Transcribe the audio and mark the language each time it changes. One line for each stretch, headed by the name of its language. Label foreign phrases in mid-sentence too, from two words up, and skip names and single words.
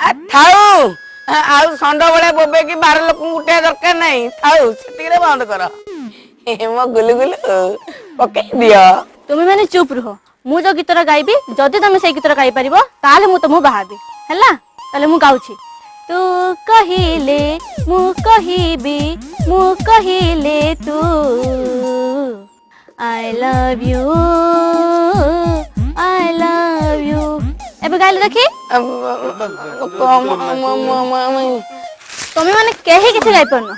Odia: ଥାଉ ଆଉ ଷଣ୍ଢ ଭଳିଆ ବୋବେଇକି 12 ଲୋକଙ୍କୁ ଉଠେଇବା ଦରକାର ନାହିଁ ଥାଉ ସେତିକିରେ ବନ୍ଦ କର ମୋ ଗୁଲୁ ଗୁଲୁ ପକେଇ ଦିଅ। ତୁମେ ମାନେ ଚୁପ୍ ରୁହ। ମୁଁ ଯୋଉ ଗୀତଟା ଗାଇବି ଯଦି ତମେ ସେଇ ଗୀତଟା ଗାଇ ପାରିବ ତାହେଲେ ମୁଁ ତମକୁ ବାହାବି ହେଲା। ତାହେଲେ ମୁଁ ଗାଉଛି। ତୁ କହିଲେ ମୁଁ କହିବି ମୁଁ କହିଲେ ତୁ
English: I love you I love you।
Odia: ଏବେ ଗାଇଲେ ଦେଖି। ତମେ ମାନେ କେହି କିଛି ଗାଇପାରୁନ।